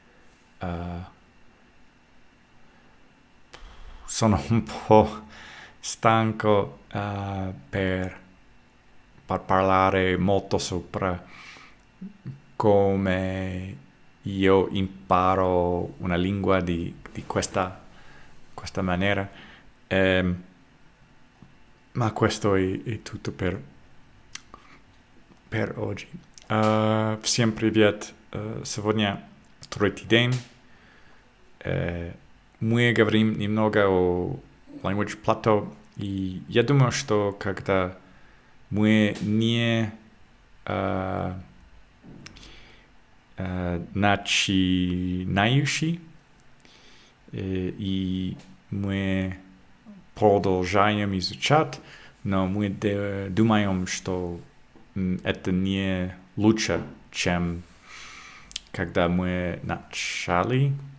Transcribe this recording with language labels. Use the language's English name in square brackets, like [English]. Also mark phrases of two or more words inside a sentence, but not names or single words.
[Italian] Sono un po' stanco per parlare molto sopra come io imparo una lingua di questa maniera. Ma questo è tutto per oggi. [Russian] Всем привет. Сегодня третий день. Мы говорим немного о [English] language plateau. [Russian] И я думаю, что когда мы не начинающий, и мы продолжаем изучать, но мы думаем, что это не лучше, чем когда мы начали.